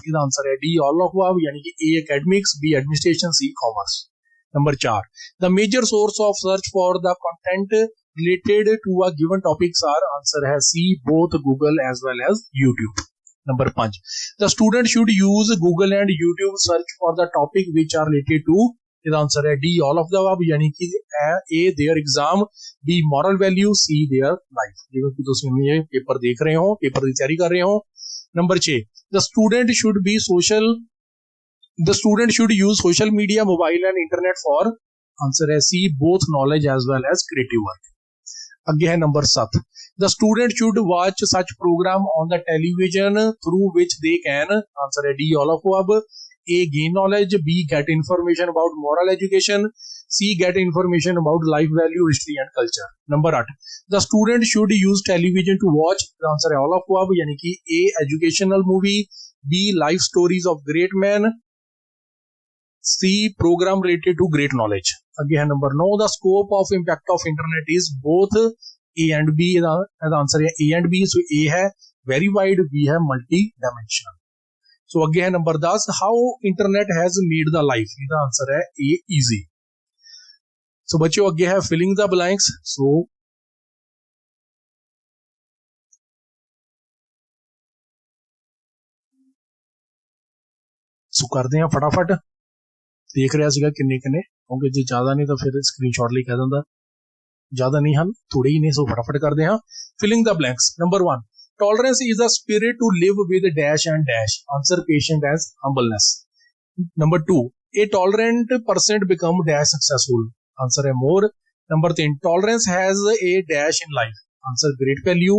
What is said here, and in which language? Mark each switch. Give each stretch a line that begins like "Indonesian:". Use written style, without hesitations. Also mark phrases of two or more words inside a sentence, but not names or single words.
English: The answer है D all of above,
Hindi: यानी कि
English: A academics, B administration, C commerce. Number 4, the major source of search for the content related to a given topics are. Answer है C both Google as well as YouTube. Number 5, the student should use Google and YouTube search for the topic which are related to. ਇਹਦਾ ਆਨਸਰ ਹੈ D all of the above,
Punjabi: ਯਾਨੀ ਕਿ
English: A their exam, B moral value, C their life.
Punjabi: ਜਿਵੇਂ ਕਿ ਤੁਸੀਂ ਇਹ ਪੇਪਰ ਦੇਖ ਰਹੇ ਹੋ, ਪੇਪਰ ਦੀ ਤਿਆਰੀ ਕਰ ਰਹੇ ਹੋ. ਨੰਬਰ 6,
English: the student should use social media, mobile and internet for. ਆਨਸਰ ਹੈ C both knowledge as well as creative work.
Punjabi: ਅੱਗੇ ਹੈ ਨੰਬਰ 7,
English: the student should watch such program on the television through which they can. ਆਨਸਰ ਹੈ D all of above. A gain knowledge, B get information about moral education, C get information about life value, history and culture. Number 8, the student should use television to watch. The answer है all of above,
Hindi: यानी कि
English: A educational movie, B life stories of great men, C program related to great knowledge. Again number 9, the scope of impact of internet is both A and B. The answer है A and B. So A है very wide, B है multi-dimensional. So again है number 10, how internet has made the life. इसका आंसर है A easy. So
Hindi: बच्चों आगे है
English: filling the blanks.
Hindi: So करते हैं फटाफट.
Punjabi: ਦੇਖ ਰਿਹਾ ਸੀਗਾ ਕਿੰਨੇ ਕਿੰਨੇ, ਕਿਉਂਕਿ ਜੇ ਜ਼ਿਆਦਾ ਨਹੀਂ ਤਾਂ ਫਿਰ ਸਕ੍ਰੀਨਸ਼ੌਟ ਲਈ ਕਹਿ ਦਿੰਦਾ, ਜ਼ਿਆਦਾ ਨਹੀਂ ਹਨ, ਥੋੜ੍ਹੇ ਹੀ ਨੇ.
Hindi: सो फटाफट करते हैं
English: filling the blanks. Number 1, tolerance is a spirit to live with dash and dash. Answer patient as humbleness. Number 2, a tolerant person become dash successful. Answer है more. Number 3, tolerance has a dash in life. Answer great value.